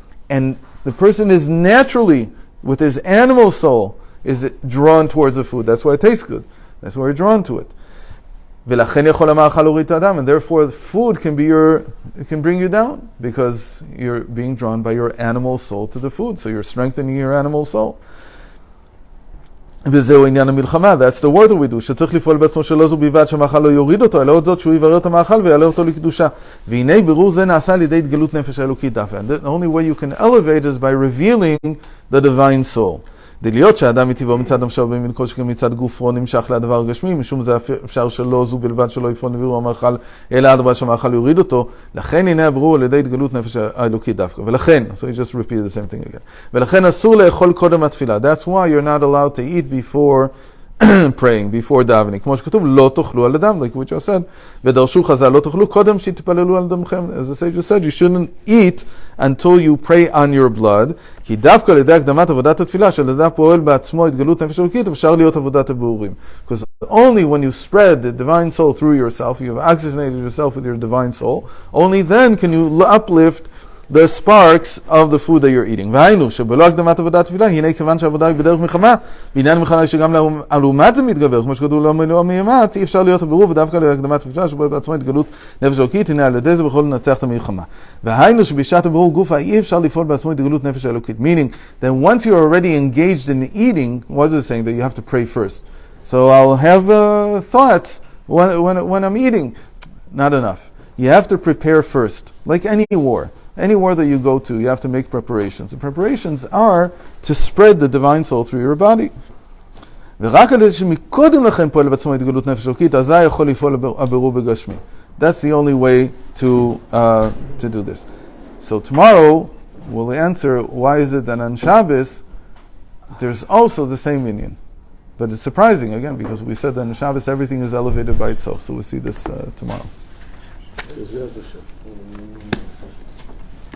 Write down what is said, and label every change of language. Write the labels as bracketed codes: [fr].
[en] And the person is naturally, with his animal soul, is drawn towards the food. That's why it tastes good. That's why you're drawn to it. And therefore food can bring you down, because you're being drawn by your animal soul to the food. So you're strengthening your animal soul. That's the word that we do. [he] שצריך לפעול בעצמו שלא זו בלבד שהמאכל לא יוריד אותו, אלא עוד זאת שהוא יברר את המאכל ויעלה אותו לקדושה. והנה בירור זה נעשה על ידי התגלות נפש האלוקית דווקא. [en] The only way you can elevate is by revealing the divine soul. [he] דלהיות שהאדם מטבעו מצד נפשו במין כל שכן מצד גופו נמשך לדבר הגשמי, משום זה אפשר שלא זו בלבד שלא יפעול לבירור המאכל, אלא עד שהמאכל יוריד אותו. לכן הנה הבירור על ידי התגלות נפש האלוקית דווקא. ולכן, [en] so you just repeat the same thing again. [he] ולכן אסור לאכול קודם התפילה. [en] That's why you're not allowed to eat before praying, before davening. [he] כמו שכתוב, לא תאכלו על אדם, [en] like we just said. [he] ודרשו חז"ל, לא תאכלו קודם שתתפללו על דמכם. [en] As the sage said, you shouldn't eat until you pray on your blood. [he] כי דווקא על ידי הקדמת עבודת התפילה, שלאדם פועל בעצמו התגלות נפש אלוקית, אפשר להיות עבודת הבירורים. [en] Because only when you spread the divine soul through yourself, you have oxygenated yourself with your divine soul, only then can you uplift the sparks of the food that you're eating. [he] והיינו, שבלא הקדמת עבודת תפילה, הנה כיוון שהעבודה היא בדרך מלחמה, בעניין מלחמה שגם לעומת זה מתגבר, כמו שכתוב לא מימץ, אי אפשר להיות הבירור, ודווקא להקדמת תפילה, שבו בעצמו התגלות נפש אלוקית, הנה על ידי זה בכל לנצח את המלחמה. והיינו שבשעת הבירור גופה, אי אפשר לפעול בעצמו התגלות נפש אלוקית. [en] Meaning, that once you're already engaged in eating, what is it saying? That you have to pray first. So I'll have thoughts when I'm eating. Not enough. You have to prepare first, like any war. Any war that you go to, you have to make preparations. The preparations are to spread the divine soul through your body. [he] ורק על זה שמקודם לכן פועל בעצמו התגלות נפש אלוקית, אזי יכול לפעול הבירור בגשמי. [en] That's the only way to do this. So tomorrow we'll answer why is it that on Shabbos there's also the same union. But it's surprising, again, because we said that on Shabbos everything is elevated by itself. So we'll see this tomorrow.